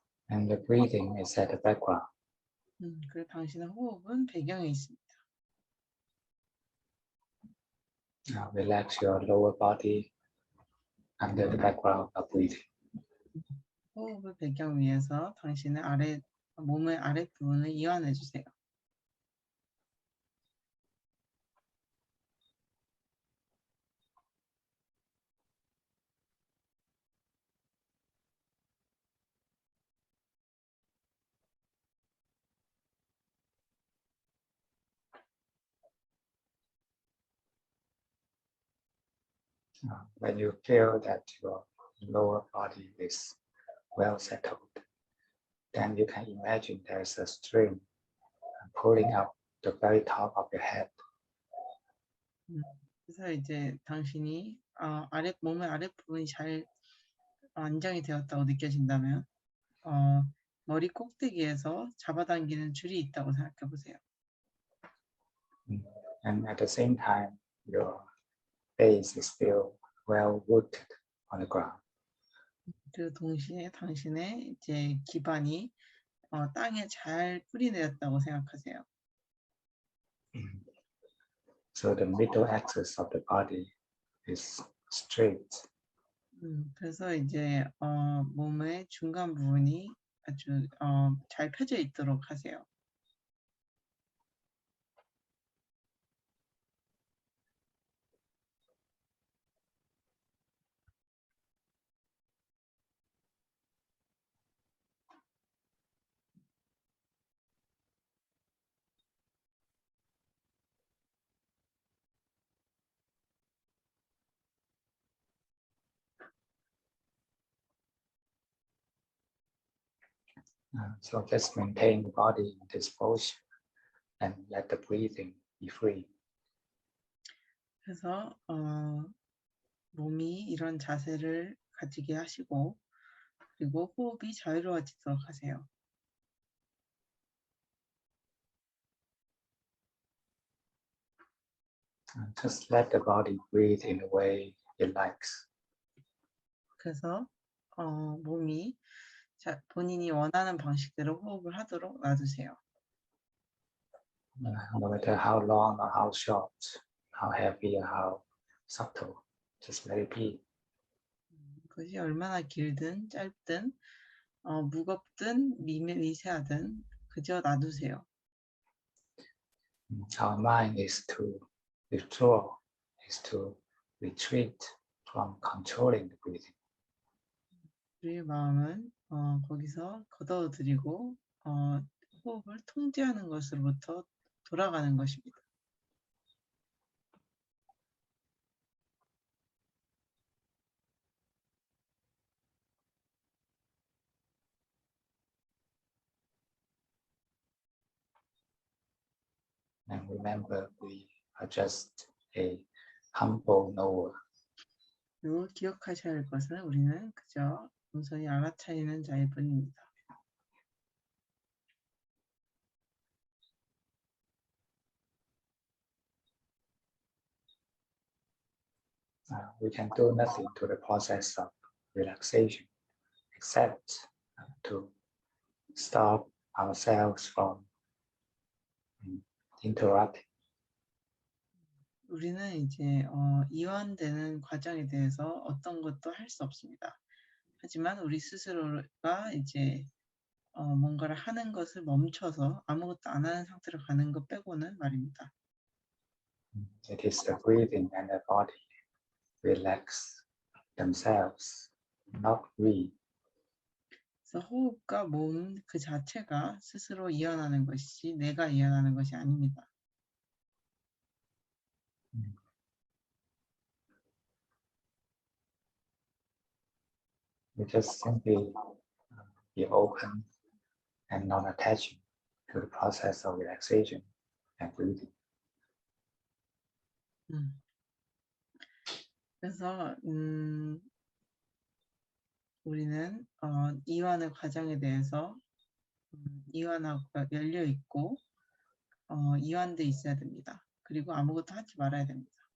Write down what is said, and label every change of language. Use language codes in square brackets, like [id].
[en] And the breathing is at the background. [ko] 그리고 당신의 호흡은 배경에 있습니다. [en] Relax your lower body under the background of breathing. [ko] 호흡을 배경 위에서 당신의 몸의 아랫부분을 이완해 주세요. [en] When you feel that your lower body is well settled, then you can imagine there's a string pulling up the very top of your head. [ko] 그래서 이제 당신이 몸의 아랫부분이 잘 안정이 되었다고 느껴진다면 머리 꼭대기에서 잡아당기는 줄이 있다고 생각해 보세요. [en] And at the same time, your base is still well rooted on the ground. [ko] 그 동시에 당신의 이제 기반이 땅에 잘 뿌리내렸다고 생각하세요. [en] So the middle axis of the body is straight. [ko] 그래서 이제 몸의 중간 부분이 아주 잘 펴져 있도록 하세요. [en] So just maintain the body in this posture and let the breathing be free. [ko] 그래서 몸이 이런 자세를 가지게 하시고 그리고 호흡이 자유로워지도록 하세요. [en] Just let the body breathe in the way it likes. [ko] 그래서 몸이 본인이 원하는 방식대로 호흡을 하도록 놔두세요. [en] No matter how long or how short, how heavy or how subtle, just let it be. [ko] 그것이 얼마나 길든 짧든 무겁든 미세하든 그저 놔두세요. [en] Our mind is to withdraw, is to retreat from controlling the breathing. [ko] 우리의 마음은 거기서 걷어들이고 호흡을 통제하는 것으로부터 돌아가는 것입니다. [en] And remember, we are just a humble knower. [ko] 그리고 기억하셔야 할 것은 우리는 그저 온전히 알아차리는 자일 뿐입니다. [en] We can do nothing to the process of relaxation except to stop ourselves from interrupting. [ko] 우리는 이제 이완되는 과정에 대해서 어떤 것도 할 수 없습니다. 하지만 우리 스스로가 이제 뭔가를 하는 것을 멈춰서 아무것도 안 하는 상태로 가는 것 빼고는 말입니다. [en] It is the breathing and the body relax themselves, not we. [ko] 그래서 호흡과 몸 그 자체가 스스로 이완하는 것이지 내가 이완하는 것이 아닙니다. [en] We just simply be open and non-attaching to the process of relaxation and breathing. [ko] 그래서 우리는 이완의 과정에 대해서 이완하고 열려 있고 이완돼 있어야 됩니다. 그리고 아무것도 하지 말아야 됩니다.